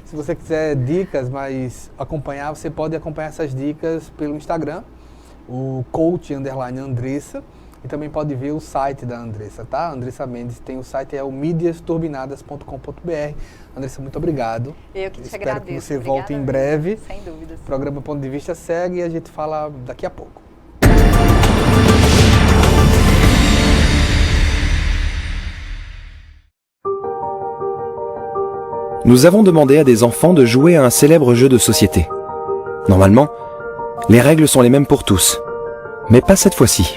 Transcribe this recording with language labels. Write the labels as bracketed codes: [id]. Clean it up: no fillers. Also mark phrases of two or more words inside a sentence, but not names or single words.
[pt] Se você quiser dicas, mas acompanhar, você pode acompanhar essas dicas pelo Instagram, o coach_Andressa, e também pode ver o site da Andressa, tá? Andressa Mendes tem o site, é o mídiasturbinadas.com.br. Andressa, muito obrigado. Eu que te Espero agradeço. que você Obrigada, volte em breve. Sem dúvidas. O programa Ponto de Vista segue e a gente fala daqui a pouco. [fr] Nous avons demandé à des enfants de jouer à un célèbre jeu de société. Normalement, les règles sont les mêmes pour tous, mais pas cette fois-ci.